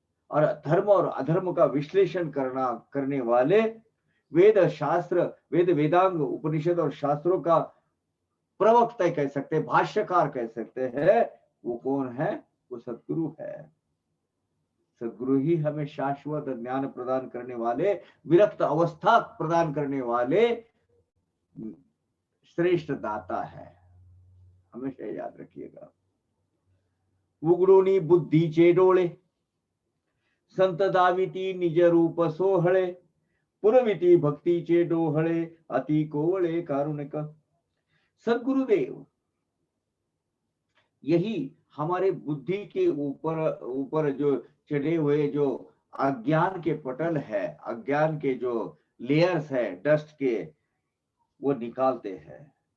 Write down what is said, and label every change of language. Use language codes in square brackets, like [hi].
[hi] और धर्म और अधर्म का विश्लेषण करने वाले वेद शास्त्र, वेदांग उपनिषद और शास्त्रों का प्रवक्ता कह सकते हैं, भाष्यकार कह सकते हैं. वो कौन है? वो सदगुरु है. सदगुरु ही हमें शाश्वत ज्ञान प्रदान करने वाले, विरक्त अवस्था प्रदान करने वाले श्रेष्ठ दाता है. हमेशा याद रखिएगा. [mr] उगडूनी बुद्धीचे डोळे, संत दाविती निज रूप सोहळे, पुरविती भक्तीचे डोहळे, अति कोवळे कारुणिक. [hi] सदगुरुदेव यही हमारे बुद्धि के ऊपर जो चढ़े हुए जो अज्ञान के पटल है, अज्ञान के जो लेयर्स है डस्ट के, वो निकालते हैं.